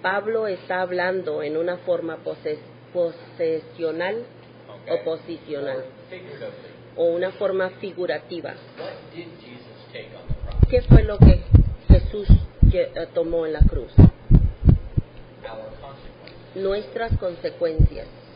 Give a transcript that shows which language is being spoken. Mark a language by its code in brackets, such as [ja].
[es] Pablo está hablando en una forma posesional [en] Okay? [es] o posicional [en] Or figuratively. [es] o una forma figurativa. [en] What did Jesus take on the cross? [es] ¿Qué fue lo que Jesús tomó en la cruz? [en] Our consequences, [es] Nuestras consecuencias,